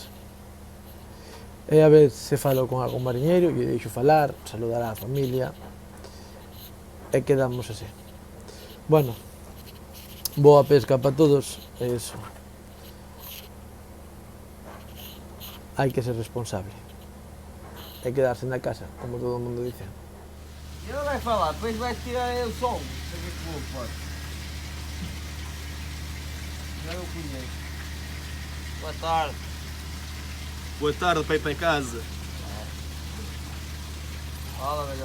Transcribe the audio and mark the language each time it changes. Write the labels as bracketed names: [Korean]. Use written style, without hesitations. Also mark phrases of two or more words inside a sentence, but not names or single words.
[Galician] E a ver se falo con algún mariñeiro, lle deixo falar, saludar á familia e quedamos así. Bueno, boa pesca para todos e eso. Hai que ser responsable e quedarse na casa, como todo o mundo dice. [Portuguese] E não vai falar, depois vai tirar o som. Sabe que vou pôr. Já eu conheço. Boa tarde. Boa tarde para ir para casa. Fala melhor.